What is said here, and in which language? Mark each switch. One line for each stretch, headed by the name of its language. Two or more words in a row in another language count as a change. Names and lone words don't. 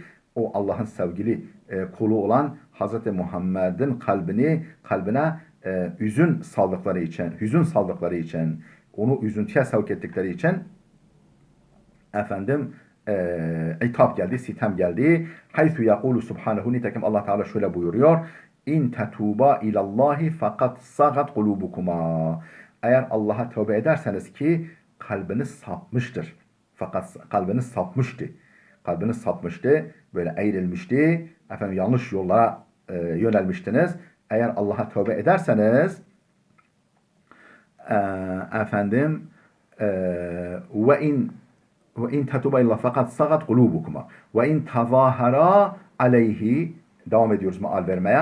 Turkish: O Allah'ın sevgili kulu olan Hazreti Muhammed'in kalbine hüzün saldıkları için, onu üzüntüye sevk ettikleri için efendim itap geldi, sitem geldi.
Arabic: حيث يقول سبحانه,
Turkish: nitekim Allah Teala şöyle buyuruyor.
Arabic: إن تتوبا إلى الله فقد صغت قلوبكما.
Turkish: Eğer Allah'a tövbe ederseniz ki kalbiniz sapmıştır. Fakat kalbiniz sapmıştı. Kalbiniz sapmıştı, böyle eğrilmişti. Efendim yanlış yollara yönelmiştiniz. Eğer Allah'a tövbe ederseniz efendim ve
Arabic: إن تتوبا إلى الله فقد صغت قلوبكما وإن تظاهرا عليه,
Turkish: devam ediyoruz meal vermeye.